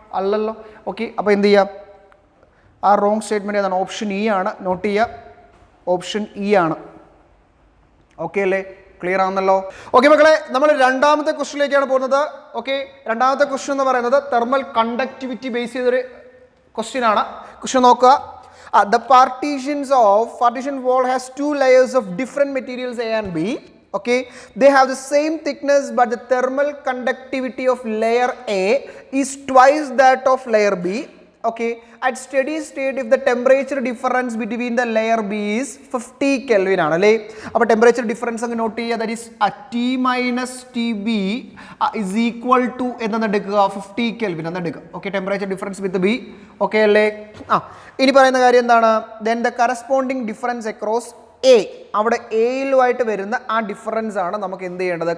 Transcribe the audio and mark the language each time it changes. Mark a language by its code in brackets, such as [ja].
[ml] അല്ലല്ലോ. ഓക്കെ, അപ്പോൾ എന്ത് ചെയ്യുക? ആ റോങ് സ്റ്റേറ്റ്മെൻറ്റ് ഏതാണ്? ഓപ്ഷൻ ഇ ആണ്. നോട്ട് ചെയ്യുക, ഓപ്ഷൻ ഇ ആണ്. ഓക്കെ അല്ലേ? ക്ലിയർ ആണെന്നല്ലോ? ഓക്കെ മക്കളെ, നമ്മൾ രണ്ടാമത്തെ ക്വസ്റ്റ്യനിലേക്കാണ് പോകുന്നത്. ഓക്കെ, രണ്ടാമത്തെ ക്വസ്റ്റ്യൻ എന്ന് പറയുന്നത് തെർമൽ കണ്ടക്ടിവിറ്റി ബേസ് ചെയ്തൊരു ക്വസ്റ്റ്യൻ ആണ്. ക്വസ്റ്റ്യൻ നോക്കുക. [en] The partition wall has 2 layers of different materials A and B. Okay, they have the same thickness, but the thermal conductivity of layer A is twice that of layer B. Okay, at steady state, if the temperature difference between the layer B is 50 Kelvin [ml] ആണല്ലേ? അപ്പോൾ temperature difference അങ്ങ് not ചെയ്യുക. That is T minus TB is equal to എന്തെന്ന് എടുക്കുക? 50 Kelvin എന്ന് എടുക്കുക. Okay, temperature difference വിത്ത് B. Okay അല്ലേ? ഇനി പറയുന്ന കാര്യം എന്താണ്? [en] then the corresponding difference across A, [ml] അവിടെ എയിലുമായിട്ട് വരുന്ന ആ ഡിഫറൻസ് ആണ് നമുക്ക് എന്ത് ചെയ്യേണ്ടത്?